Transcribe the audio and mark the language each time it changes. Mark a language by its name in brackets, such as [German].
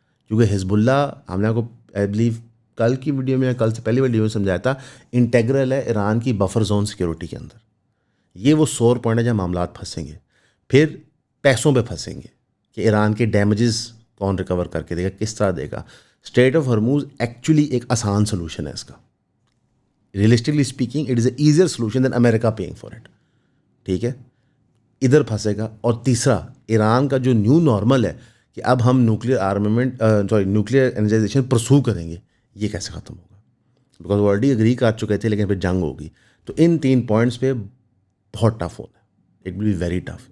[Urdu] کیونکہ حزب اللہ، ہم نے آپ کو آئی بلیو کل کی ویڈیو میں، کل سے پہلی ویڈیو میں سمجھایا تھا، انٹیگرل ہے ایران کی بفر زون سیکیورٹی کے اندر. یہ وہ سور پوائنٹ ہے جہاں معاملات پھنسیں گے. پھر پیسوں پہ پھنسیں گے کہ ایران کے ڈیمیجز کون ریکور کر کے دے گا، کس طرح دے گا. اسٹریٹ آف ہرموز ایکچولی ایک آسان سلوشن ہے اس کا. [English] Realistically speaking it is a easier solution than America paying for it. [Urdu] ٹھیک ہے، ادھر پھنسے گا. اور تیسرا، ایران کا جو نیو نارمل ہے کہ اب ہم نیوکلیئر انرجائزیشن پرسو کریں گے، یہ کیسے ختم ہوگا؟ بیکاز آلریڈی اگری کر چکے تھے لیکن پھر جنگ ہوگی. تو ان 3 پوائنٹس پہ بہت ٹف ہوتا ہے، [English] It will be very tough.